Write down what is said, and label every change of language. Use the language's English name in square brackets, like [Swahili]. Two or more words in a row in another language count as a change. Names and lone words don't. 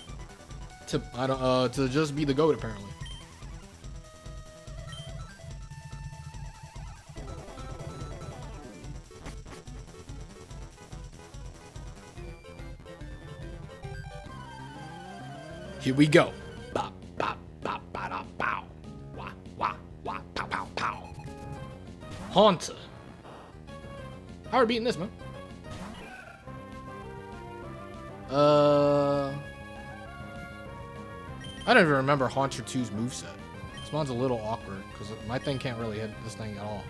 [English] To just be the GOAT apparently. Here we go. Bop, bop, bop, ba, da, bow. Wah, wah, wah, pow, pow, pow. Haunter. How are we beating this, man? I don't even remember Haunter 2's moveset. This one's a little awkward because my thing can't really hit this thing at all.